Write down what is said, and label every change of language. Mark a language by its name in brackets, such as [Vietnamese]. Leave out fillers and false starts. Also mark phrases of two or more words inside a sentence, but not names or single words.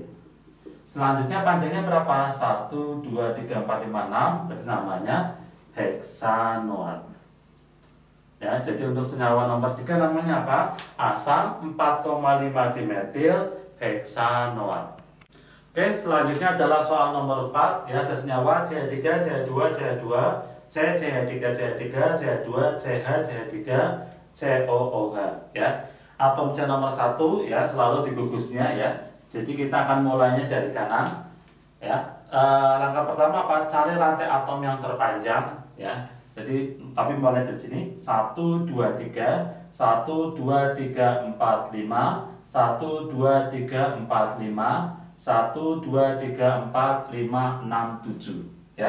[Indonesian] Selanjutnya panjangnya berapa? 1 2 3 4 5 6, berarti namanya heksanoat. Ya, jadi untuk senyawa nomor 3 namanya apa? Asam 4,5 dimetil heksanoat. Oke, selanjutnya adalah soal nomor 4 ya, ada senyawa CH3, CH2, CH2, CH3, CH3, CH2, CH, CH3, COOH ya. Atom C nomor 1 ya selalu digugusnya ya. Jadi kita akan mulainya dari kanan ya. Langkah pertama apa? Cari rantai atom yang terpanjang ya. Jadi tapi mulai dari sini 1 2 3 1 2 3 4 5 1 2 3 4 5 1 2 3 4 5 6 7 ya.